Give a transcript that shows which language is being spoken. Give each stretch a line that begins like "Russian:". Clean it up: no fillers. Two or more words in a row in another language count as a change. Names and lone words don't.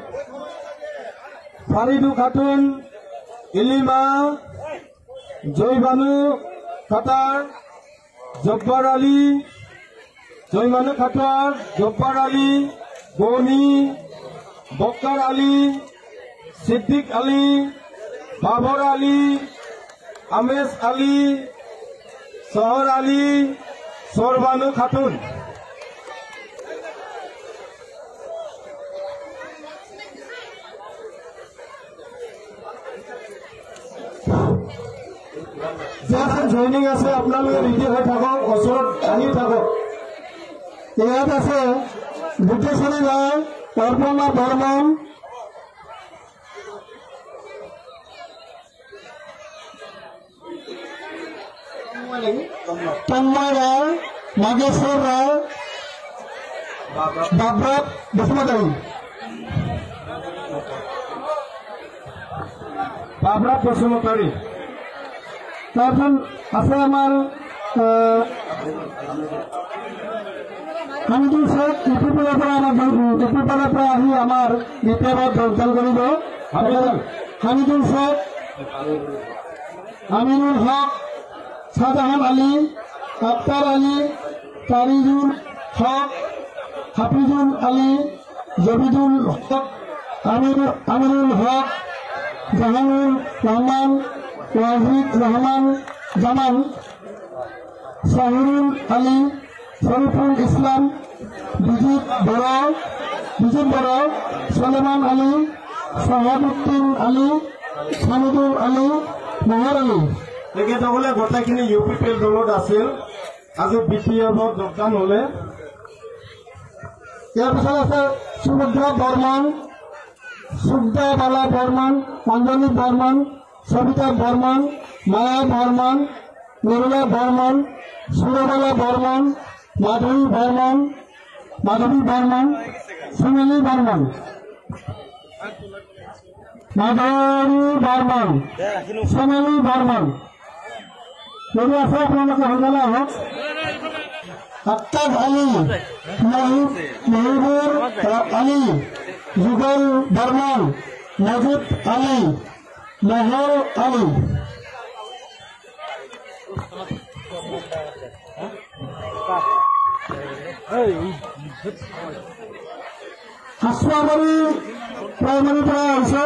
Assamese: ফারিদু খাতুন, ইলিমা, জয়বানু খাতার, জব্বার আলী, জয়মানু খাতার, জব্বার আলী, বনি, বক্কার আলী, সিদ্দিক আলী, বাবর আলী, আমেজ আলী, শহর আলী, সরবানু খাতুন। যারা জয়নিং আছে আপোনালোকে ৰেডি হৈ থাকক, ওচৰত আহি থাকক। ইয়াত আছে বুদ্ধেশ্বৰী ৰায়, অৰ্পণা বৰ্মন, তন্ময় রায়, নাগেশ্বর রায়, বাবরাত বসুমতারি, বাবরাত বসুমতারি। তারপর আছে আমার হামিদুল শেখ, ইউপিপাড়ার পৰা ইউপিপাড়াৰ পৰা আহি আমাৰ বিপ্লৱত যোগদান কৰিব। হামিদুল শেখ, আমিনুল হক, শাহজাহান আলী, আক্তার আলী, তারিজুল হক, হাফিজুল আলী, জবিদুল হক, আমিনুল হক, জাহানুর রহমান, ওয়াহিদ রহমান জামান, শাহিরুল আলী, শরীফুল ইসলাম, বিজিত বড়, সলেমান আলী, শাহাবুদ্দিন আলী, হামিদুল আলী, মেহর আলী। তেখেতসকলে গোটেইখিনি ইউপিপিএল দলত আছিল, আজি বিপিএফত যোগদান হলে। ইয়াৰ পিছত আছে সুভদ্ৰা বৰ্মন, সুব্দা বালা বর্মন, অঞ্জলি বর্মন, সবিতা বর্মন, মায়া বর্মন, নিরলা বর্মন, সুরবালা বর্মন, মাধবী বর্মন, সুনীলি বর্মন, সোনালী বর্মন। যদি আছে আপোনালোকে সোনকালে আহক। আফতাব আলী, মহিবুর আলী, যুগল বর্মন, মজিদ আলী, মেহর আলী। হাসুৱাবাৰী প্ৰাইমাৰীৰ পৰা আহিছে।